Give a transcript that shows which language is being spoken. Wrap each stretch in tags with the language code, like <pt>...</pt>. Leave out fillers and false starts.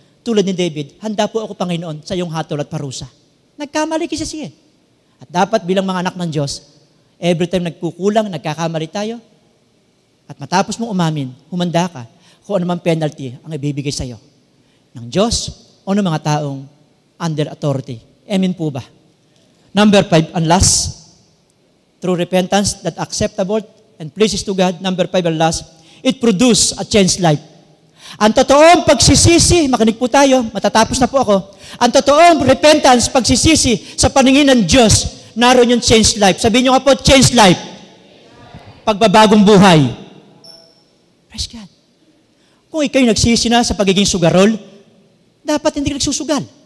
<tl>Tulad ni David, handa po ako, Panginoon, sa iyong hatol at parusa. Nagkamali kasi siya. At dapat bilang mga anak ng Diyos, every time nagkukulang, nagkakamali tayo, at matapos mong umamin, humanda ka kung anumang penalty ang ibibigay sa iyo ng Diyos o ng mga taong under authority. Amen po ba?</tl> <en>Number 5, and last, true repentance that acceptable and pleases to God. Number 5 and last, it produce a changed life.</en> <tl>Ang totoong pagsisisi, makinig po tayo, matatapos na po ako. Ang totoong repentance, pagsisisi sa paningin ng Diyos, naroon yung changed life. Sabihin nyo nga po, changed life. Pagbabagong buhay.</tl> <en>Praise God.</en> <tl>Kung ikaw'y nagsisi na sa pagiging sugarol, dapat hindi ka nagsusugal.</tl>